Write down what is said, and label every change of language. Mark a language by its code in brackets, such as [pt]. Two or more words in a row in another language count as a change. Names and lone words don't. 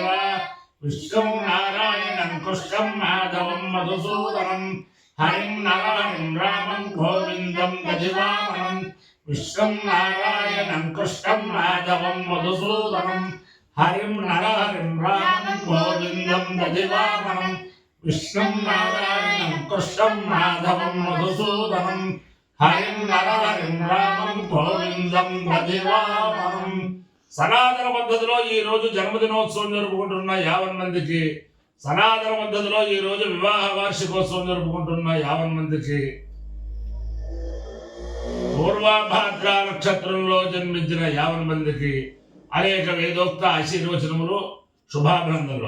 [sa] विष्णु नारायणं कृष्णं माधवं मधुसूदनं हरिं नरहरिं रामं गोविंदं गजवामनं विष्णु नारायणं कृष्णं माधवं मधुसूदनं हरिं नरहरिं रामं गोविंदं गजवामनं विष्णु नारायणं कृष्णं माधवं मधुसूदनं हरिं नरहरिं रामं गोविंदं भजवामहं। [te] సనాతన పద్ధతిలో ఈ రోజు జన్మదినోత్సవం జరుపుకుంటున్న 50 మందికి, సనాతన పద్ధతిలో ఈ రోజు వివాహ వార్షికోత్సవం జరుపుకుంటున్న 50 మందికి, పూర్వభాద్ర నక్షత్రంలో జన్మించిన 50 మందికి అనేక వేదోక్త ఆశీర్వచనములు, శుభాభినందనలు.